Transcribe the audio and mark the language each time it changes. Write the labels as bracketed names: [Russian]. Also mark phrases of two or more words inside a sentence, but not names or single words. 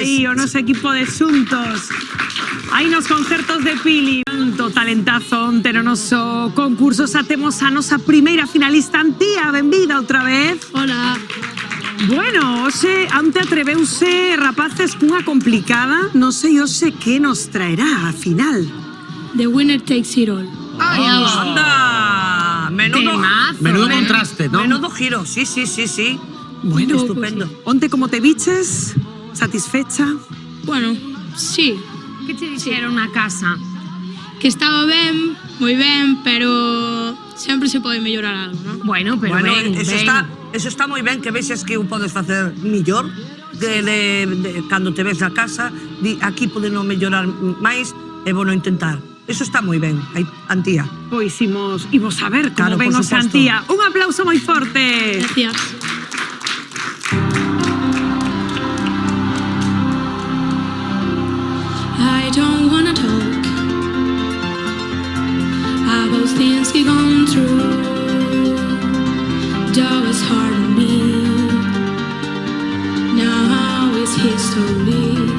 [Galician] aí o noso equipo de xuntos. Aí nos concertos de Pili. Tanto talentazo onte no noso concurso. Xa temos a nosa primeira finalista, Antía. Benvida outra vez. Hola. Bueno, hoxe Ante atreveuse, rapaces, cunha complicada. Non sei hoxe que nos traerá a final. [English] The winner takes it all. [Galician] Ay, anda. Menudo contraste, ¿no? Menudo giro, sí. Bueno, estupendo. Onte, como te viches? Satisfecha? Bueno, sí. Que te dixeron na casa? Que estaba ben, moi ben, pero sempre se pode mellorar algo, non? Bueno, pero Bueno, ben, eso está moi ben que vexes que o podes facer millor cando te ves na casa, aquí podemos mellorar máis e bueno intentar. Eso está moi ben, Antía. Pois imos a ver Claro, como ven por os suposto. Antía. Un aplauso moi forte. Gracias. [English] I don't wanna talk about things we've gone through. That was hard on me. Now it's history.